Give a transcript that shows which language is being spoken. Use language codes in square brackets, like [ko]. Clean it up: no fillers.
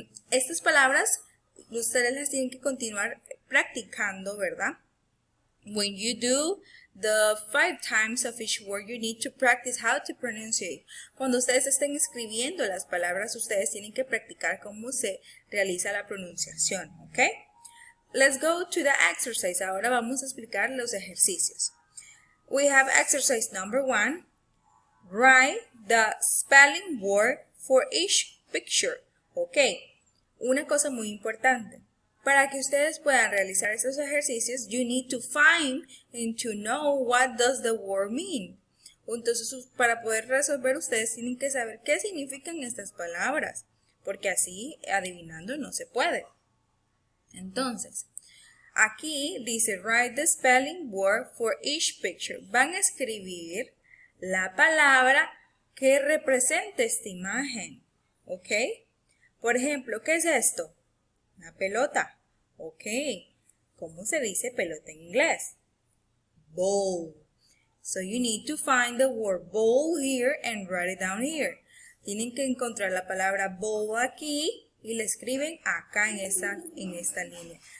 [es] Estas palabras ustedes las tienen que continuar practicando, ¿verdad? [en] When you do the 5 times of each word, you need to practice how to pronounce it. [es] Cuando ustedes estén escribiendo las palabras, ustedes tienen que practicar cómo se realiza la pronunciación, ¿ok? [en] Let's go to the exercise. [es] Ahora vamos a explicar los ejercicios. [en] We have exercise number 1. Write the spelling word for each picture. [es] Ok, una cosa muy importante. Para que ustedes puedan realizar estos ejercicios, [en] you need to find and to know what does the word mean. [es] Entonces, para poder resolver, ustedes tienen que saber qué significan estas palabras, porque así, adivinando, no se puede. Entonces, aquí dice, [en] write the spelling word for each picture. [es] Van a escribir la palabra que represente esta imagen, ¿ok? Por ejemplo, ¿qué es esto? Una pelota. Ok. ¿Cómo se dice pelota en inglés? [en] Ball. So you need to find the word ball here and write it down here. [es] Tienen que encontrar la palabra ball aquí y la escriben acá en esta línea.